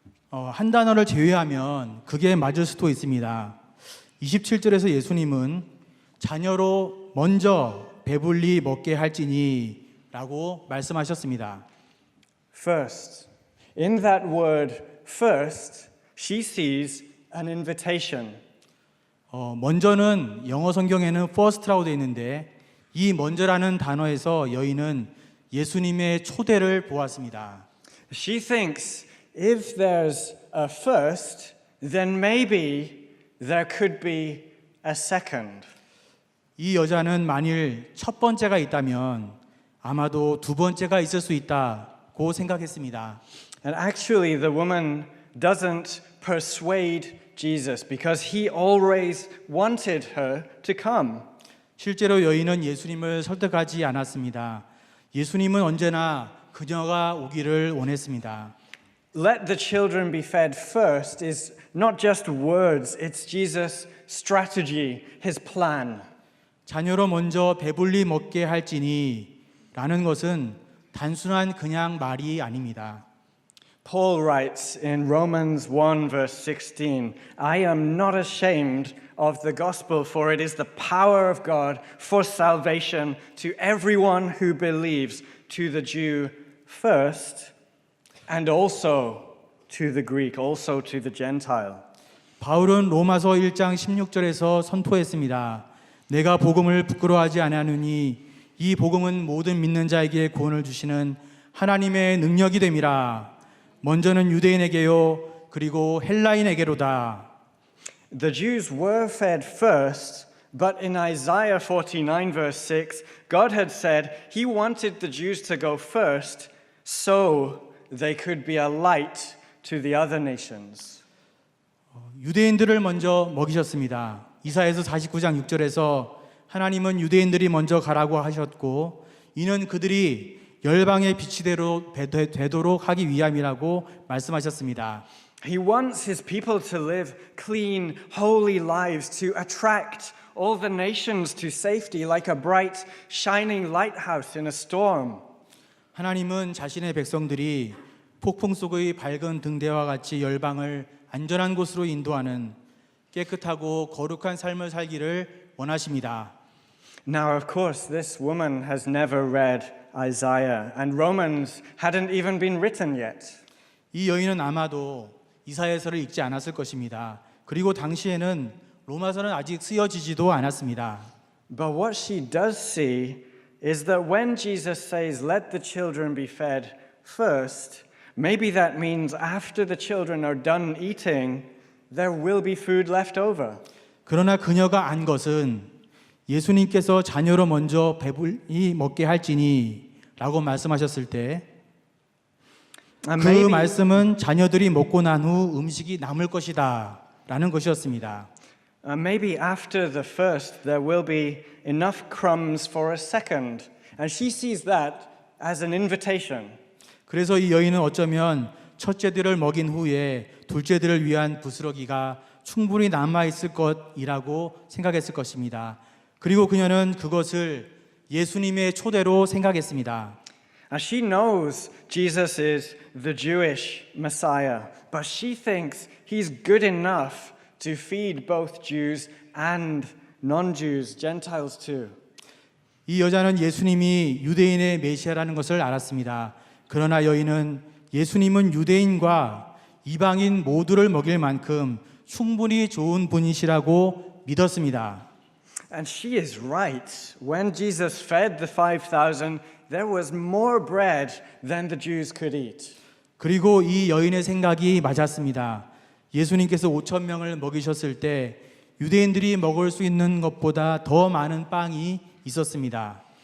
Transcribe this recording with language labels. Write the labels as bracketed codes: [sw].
[ko] 한 단어를 제외하면 그게 맞을 수도 있습니다. 27절에서 예수님은 자녀로 먼저 배불리 먹게 할지니 라고 말씀하셨습니다. [en] First. In that word first, she sees an invitation. [ko] 먼저는 영어 성경에는 first라고 되어 있는데 이 먼저라는 단어에서 여인은 예수님의 초대를 보았습니다. [en] She thinks if there's a first, then maybe there could be a second. [ko] 이 여자는 만일 첫 번째가 있다면 아마도 두 번째가 있을 수 있다고 생각했습니다. [en] And actually, the woman doesn't persuade Jesus because he always wanted her to come. [ko] 실제로 여인은 예수님을 설득하지 않았습니다. 예수님은 언제나 그녀가 오기를 원했습니다. [en] Let the children be fed first is not just words, it's Jesus' strategy, his plan. [ko] 자녀로 먼저 배불리 먹게 할지니 라는 것은 단순한 그냥 말이 아닙니다. [en] Paul writes in Romans 1 verse 16, "I am not ashamed of the gospel, for it is the power of God for salvation to everyone who believes, to the Jew first, and also to the Greek, also to the Gentile." [ko] 바울은 로마서 1장 16절에서 선포했습니다. 내가 복음을 부끄러워하지 아니하노니 이 복음은 모든 믿는 자에게 구원을 주시는 하나님의 능력이 됨이라. 먼저는 유대인에게요 그리고 헬라인에게로다. [en] The Jews were fed first, but in Isaiah 49 verse 6, God had said he wanted the Jews to go first so they could be a light to the other nations. [ko] 유대인들을 먼저 먹이셨습니다. 이사야서 49장 6절에서 하나님은 유대인들이 먼저 가라고 하셨고 이는 그들이 열방의 빛이 되도록 하기 위함이라고 말씀하셨습니다. [en] He wants his people to live clean, holy lives, to attract all the nations to safety like a bright, shining lighthouse in a storm. [ko] 하나님은 자신의 백성들이 폭풍 속의 밝은 등대와 같이 열방을 안전한 곳으로 인도하는 깨끗하고 거룩한 삶을 살기를 원하십니다. [en] Now, of course, this woman has never read Isaiah, and Romans hadn't even been written yet. [ko] 이 여인은 아마도 이사야서를 읽지 않았을 것입니다. 그리고 당시에는 로마서는 아직 쓰여지지도 않았습니다. [en] But what she does see is that when Jesus says, "Let the children be fed first," maybe that means after the children are done eating, there will be food left over. [ko] 그러나 그녀가 안 것은 예수님께서 자녀로 먼저 배불리 먹게 할지니 라고 말씀하셨을 때 그 [en] And maybe, [ko] 말씀은 자녀들이 먹고 난 후 음식이 남을 것이다 라는 것이었습니다. [en] maybe after the first, there will be enough crumbs for a second. And she sees that as an invitation. [ko] 그래서 이 여인은 어쩌면 첫째들을 먹인 후에 둘째들을 위한 부스러기가 충분히 남아있을 것이라고 생각했을 것입니다. 그리고 그녀는 그것을 예수님의 초대로 생각했습니다. [en] And she knows Jesus is the Jewish Messiah, but she thinks he's good enough to feed both Jews and non-Jews, Gentiles too. [ko] 이 여자는 예수님이 유대인의 메시아라는 것을 알았습니다. 그러나 여인은 예수님은 유대인과 이방인 모두를 먹일 만큼 충분히 좋은 분이시라고 믿었습니다. [en] And she is right. When Jesus fed the 5,000, there was more bread than the Jews could eat. [ko] 그리고 이 여인의 생각이 맞았습니다. 예수님께서 5천 명을 먹이셨을 때 유대인들이 먹을 수 있는 것보다 더 많은 빵이 있었습니다.